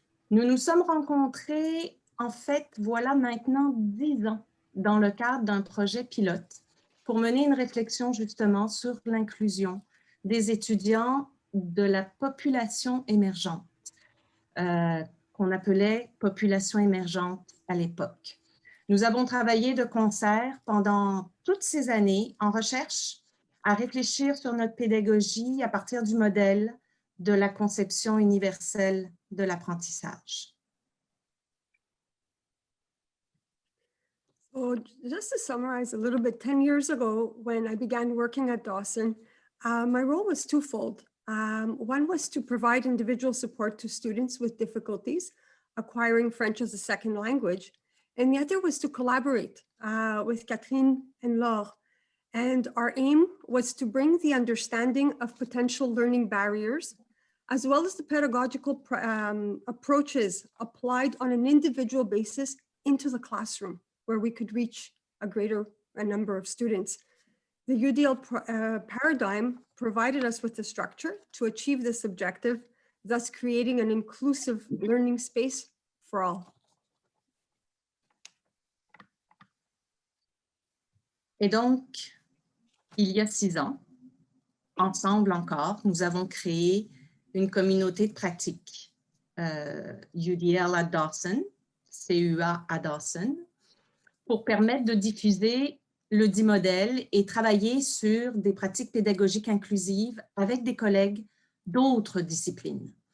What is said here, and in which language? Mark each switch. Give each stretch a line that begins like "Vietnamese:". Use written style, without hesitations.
French: Nous nous sommes rencontrés, en fait, voilà maintenant 10 ans, dans le cadre d'un projet pilote pour mener une réflexion justement sur l'inclusion des étudiants de la population émergente, qu'on appelait population émergente à l'époque. Nous avons travaillé de concert pendant toutes ces années en recherche à réfléchir sur notre pédagogie à partir du modèle de la conception universelle de l'apprentissage.
English: So just to summarize a little bit, 10 years ago, when I began working at Dawson, my role was twofold. One was to provide individual support to students with difficulties acquiring French as a second language, and the other was to collaborate with Catherine and Laure. And our aim was to bring the understanding of potential learning barriers, as well as the pedagogical approaches applied on an individual basis into the classroom, where we could reach a number of students. The UDL paradigm provided us with the structure to achieve this objective, thus creating an inclusive learning space for all.
French: Et donc, il y a 6 ans, ensemble encore, nous avons créé une communauté de pratique, UDL à Dawson, CEA à Dawson, pour permettre de diffuser le dit modèle et travailler sur des pratiques pédagogiques inclusives avec des collègues d'autres disciplines.